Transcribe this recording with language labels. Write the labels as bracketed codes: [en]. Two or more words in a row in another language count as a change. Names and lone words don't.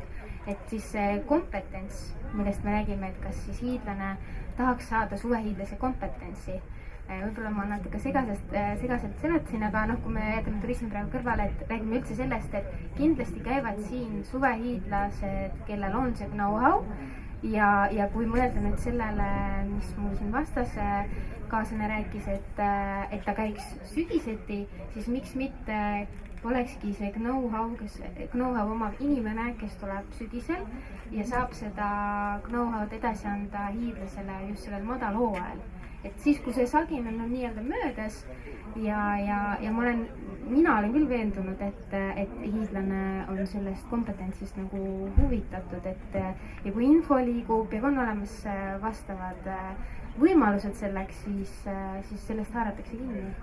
[et] Et siis see kompetents, millest me räägime, et kas siis hiidlane tahaks saada suvehiidlase kompetentsi. Võib-olla ma natuke segaselt seletasin, aga noh, kui me jätame turismi praegu kõrvale, et räägime üldse sellest, et kindlasti käivad siin suvehiidlased, kellel on see know-how ja kui mõelda nüüd sellele, mis mul siin vastas kaaslane rääkis, et ta käiks sügiseti, siis miks mitte olekski see know-how omav inimene, kes tuleb sügisel ja saab seda know-how'd edasi anda hiidlasele just sellel madalhooajal. Et siis, kui see sagin on nii-öelda möödas ja mina olen küll veendunud, et hiidlane on sellest kompetentsist nagu huvitatud, ja kui info liigub ja on olemas vastavad võimalused selleks, siis sellest haaratakse kinni.